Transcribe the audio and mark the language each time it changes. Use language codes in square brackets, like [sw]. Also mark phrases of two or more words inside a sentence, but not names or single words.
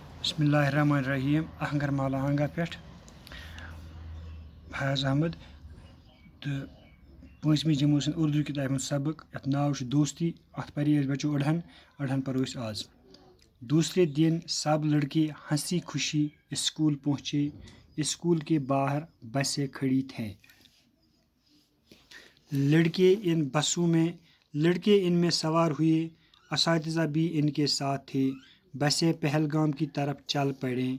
[ks] بسم اللہ الرحمن الرحیم اہنگر مالا ہنگا پہ فیاض احمد تو پانچمی جموں سن اردو کتاب ہند سبق یت ناو دوستی ات پری بچو اڑہن پرو آز. [ur] دوسرے دن سب لڑکے ہنسی خوشی اسکول پہنچے. اسکول کے باہر بسیں کھڑی تھیں. لڑکے ان میں سوار ہوئے. اساتذہ بھی ان کے ساتھ تھے. بسیں پہلگام کی طرف چل پڑیں.